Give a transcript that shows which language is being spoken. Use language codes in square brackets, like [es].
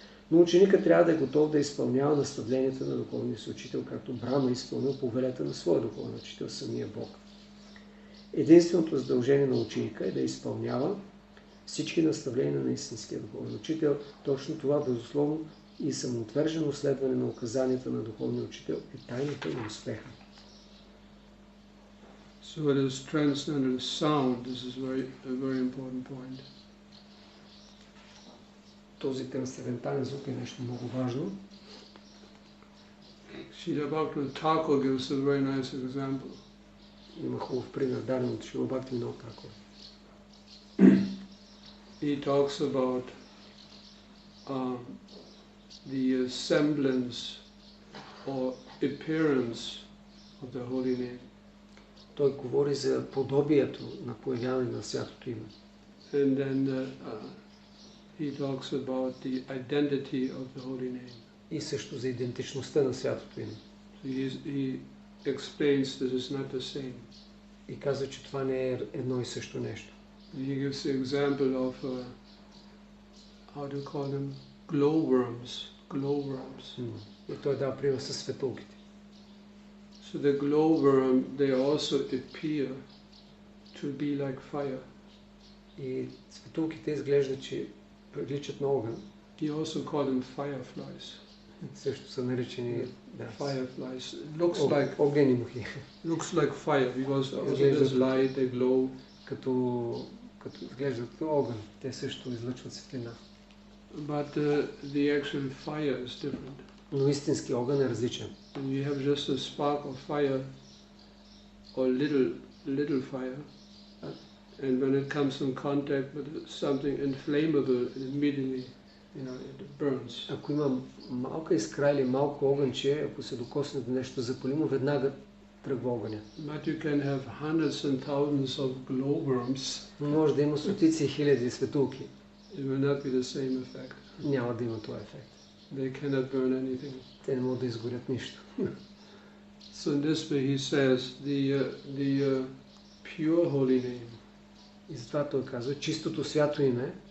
[bg] Но ученикът трябва да е готов да изпълнява наставленията на духовния си учител, както Брахма изпълнил повелята на своя духовен учител, самия Бог. Единственото задължение на ученика е да изпълнява всички наставления на истинския духовен учител. Точно това безусловно и самоотвержено следване на указанията на духовния учител е тайната на успеха. [en] So it is transcendent sound. This is a very important point. [bg] Този трансцендентален звук е нещо много важно. [en] Srila Bhaktivinoda Thakur gives a very nice example. [bg] Има хубав пример, даден от Шрила Бхактивинода Тхакур. [en] He talks about the semblance or appearance of the holy name. [bg] Той говори за подобието на появяване на святото име. [en] And then he talks about the identity of the holy name. [bg] И също за идентичността на святото име. [en] So he explains this is not the same. [bg] И казва, че това не е едно и също нещо. [en] He gives the example of how do you call them? Glowworms. Glowworms. [bg] И той дава пример със светулките. [en] So the glowworm, they also appear to be like fire. [bg] И светулките изглежда, че приличат на огън. [en] He also called them fireflies. [bg] Също са наричани [en] Fireflies. Looks like [bg] огнени мухи. [en] Looks like fire because there's light, they glow. [bg] Като изглеждат като огън, те също излъчват светлина. [en] But the actual fire is different. [bg] Но истински огън е различен. [en] And you have just a spark of fire or little fire, and when it comes in contact with something inflammable, it immediately, it burns. [bg] Ако има малка искра или малко огънче, ако се докосне до нещо запалимо, веднага тръгва огъня. [en] But you can have hundreds and thousands of glowworms. [bg] Но може да има стотици и хиляди светулки. [en] It will not be the same effect. [bg] Няма да има този ефект. [en] They cannot burn anything. [bg] Те не могат да изгорят нищо. [en] So in this way he says the pure holy name. [bg] И затова той казва, чистото свято име,